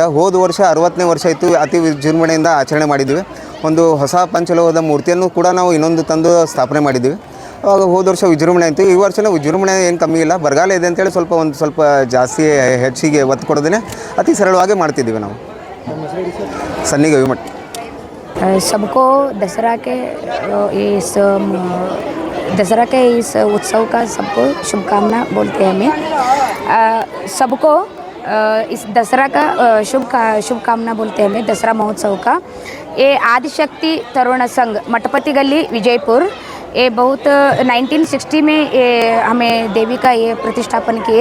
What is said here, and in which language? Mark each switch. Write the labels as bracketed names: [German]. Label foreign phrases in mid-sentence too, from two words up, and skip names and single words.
[Kannada] ಹೋದ ವರ್ಷ 60ನೇ ವರ್ಷ ಇತ್ತು. ಅತಿ ವಿಜೃಂಭಣೆಯಿಂದ ಆಚರಣೆ ಮಾಡಿದ್ವಿ. ಒಂದು ಹೊಸ ಪಂಚಲೋಹದ ಮೂರ್ತಿಯನ್ನು ಕೂಡ ನಾವು ಇನ್ನೊಂದು ತಂದು ಸ್ಥಾಪನೆ ಮಾಡಿದ್ವಿ. ಆವಾಗ ಹೋದ ವರ್ಷ ವಿಜೃಂಭಣೆ ಆಯಿತು. ಈ ವರ್ಷನೂ ವಿಜೃಂಭಣೆ ಏನು ಕಮ್ಮಿ ಇಲ್ಲ. ಬರಗಾಲ ಇದೆ ಅಂತೇಳಿ ಸ್ವಲ್ಪ ಜಾಸ್ತಿ ಹೆಚ್ಚಿಗೆ ಒತ್ತು ಕೊಡೋದೇ ಅತಿ ಸರಳವಾಗಿ ಮಾಡ್ತಿದ್ದೀವಿ ನಾವು. ಸನ್ನಿ ಗವಿಮಠ. [Hindi] सबको दसरा के इस उत्सव का सबको शुभकामना बोलते हैं हमें। सबको इस दसरा का शुभकामना बोलते हैं हमें, दसरा महोत्सव का। ये आदिशक्ति तरुण संघ मठपति गली विजयपुर, ये बहुत 1960 में ये हमें देवी का ये प्रतिष्ठापन किए।